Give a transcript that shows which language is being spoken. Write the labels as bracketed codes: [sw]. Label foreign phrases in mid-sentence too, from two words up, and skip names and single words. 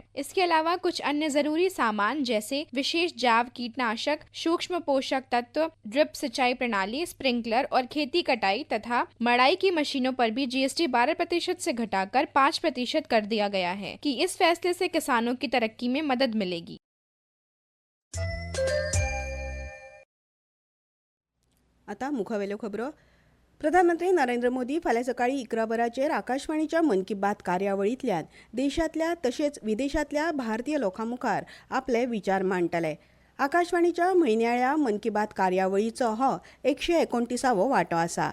[hi] इसके अलावा कुछ अन्य जरूरी सामान जैसे विशेष जैव कीटनाशक, सूक्ष्म पोषक तत्व, ड्रिप सिंचाई प्रणाली, स्प्रिंकलर और खेती कटाई तथा मड़ाई की मशीनों पर भी जीएसटी 12% से घटाकर 5% कर दिया गया है कि इस फैसले से किसानों की तरक्की में मदद मिलेगी. [kok] आता मुखावेल्यो खबरो. प्रधानमंत्री नरेंद्र मोदी फाल्यां सकाळी 11 वरांचेर आकाशवाणीच्या मन की बात कार्यावळींतल्यान देशांतल्या तशेंच विदेशांतल्या भारतीय लोकां मुखार आपले विचार मांडटले. आकाशवाणीच्या म्हयन्याळ्या मन की बात कार्यावळीचो हो 129वो वांटो आसा.